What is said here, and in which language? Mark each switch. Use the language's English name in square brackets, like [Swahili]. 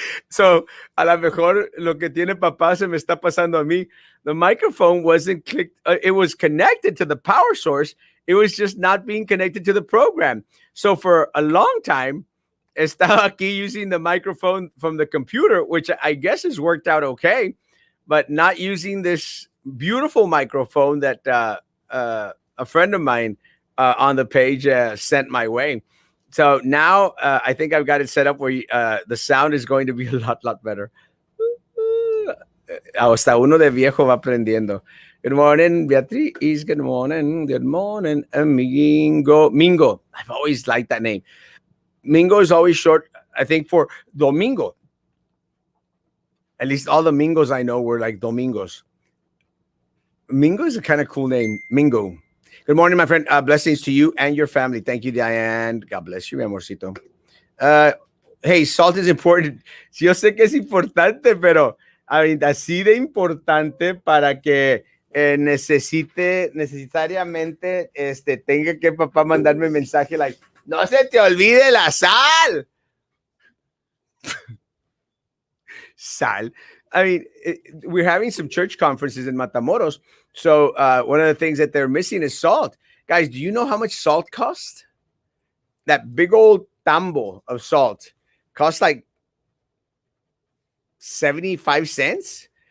[Spanish] So, a lo mejor lo que tiene papá se me está pasando a mí. [English] The microphone wasn't clicked. It was connected to the power source. It was just not being connected to the program. So for a long time, estaba aquí using the microphone from the computer, which I guess has worked out okay, but not using this beautiful microphone that a friend of mine on the page sent my way. So now I think I've got it set up where the sound is going to be a lot better. [Spanish] Hasta uno de viejo va aprendiendo. [English] Good morning, Beatriz. Good morning. Good morning, Mingo. Mingo. I've always liked that name. Mingo is always short, I think, for Domingo. At least all the Mingos I know were like Domingos. Mingo is a kind of cool name. Mingo. Good morning, my friend. Blessings to you and your family. Thank you, Diane. God bless you, [Spanish] mi amorcito. [English] Hey, salt is important. [Spanish] Sí, yo sé que es importante, pero [English] I mean, [Spanish] así de importante para que necesariamente tenga que papá mandarme mensaje like, no se te olvide la sal. Sal. [English] I mean, we're having some church conferences in Matamoros. So one of the things that they're missing is salt. Guys, do you know how much salt costs? That big old tambo of salt costs like 75 cents?